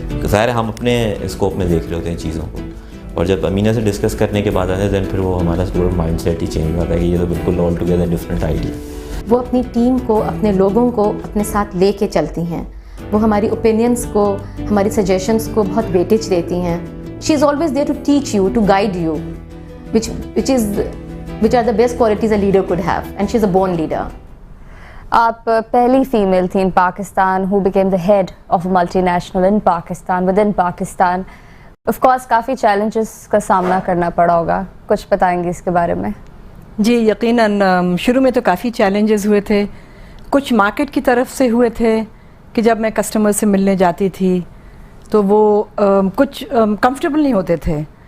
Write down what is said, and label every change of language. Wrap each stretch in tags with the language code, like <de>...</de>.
<ur>ظاہر ہے ہم اپنے اسکوپ میں دیکھ رہے ہوتے ہیں چیزوں کو, اور جب امینہ سے ڈسکس کرنے کے بعد آتے ہیں دین پھر وہ ہمارا پورا مائنڈ سیٹ ہی چینج ہوتا ہے کہ یہ تو بالکل</ur> <en>All together different idea.</en> <ur>وہ اپنی ٹیم کو, اپنے لوگوں کو اپنے ساتھ لے کے چلتی ہیں. وہ ہماری اوپینینس کو, ہماری سجیشنس کو بہت ویٹیج دیتی ہیں.</ur> <en>She is always there to teach you, to guide you, which are the best qualities a leader could have, and she is a born leader.</en> <ur>آپ پہلی فیمیل تھیں</ur> <en>in Pakistan who became the head of a multinational in Pakistan, within Pakistan.</en> <ur>Of course coffee challenges کا سامنا کرنا پڑا ہوگا, کچھ بتائیں گے اس کے بارے میں؟ جی یقیناً شروع میں تو کافی چیلنجز ہوئے تھے. کچھ مارکیٹ کی طرف سے ہوئے تھے کہ جب میں کسٹمر سے ملنے جاتی تھی تو وہ کچھ کمفرٹیبل نہیں ہوتے تھے.</ur>